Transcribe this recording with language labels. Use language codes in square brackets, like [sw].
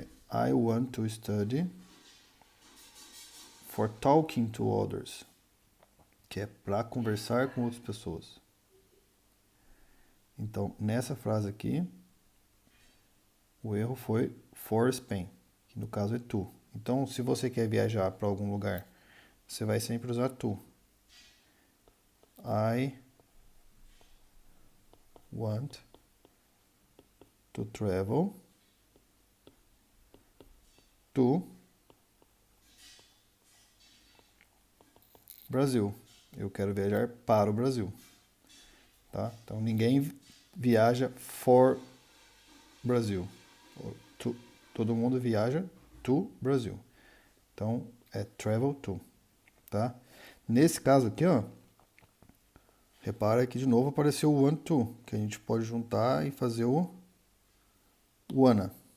[en] I want to study for talking to others, [pt] que é para conversar com outras pessoas. Então, nessa frase aqui, o erro foi for Spain, que no caso é to. Então, se você quer viajar para algum lugar, você vai sempre usar to. [en] I want to travel to Brasil. [pt] Eu quero viajar para o Brasil. Tá? Então, ninguém viaja for Brasil. Todo mundo viaja to Brasil. Então, é travel to. Tá? Nesse caso aqui, ó, repara que de novo apareceu o want to, que a gente pode juntar e fazer o wanna.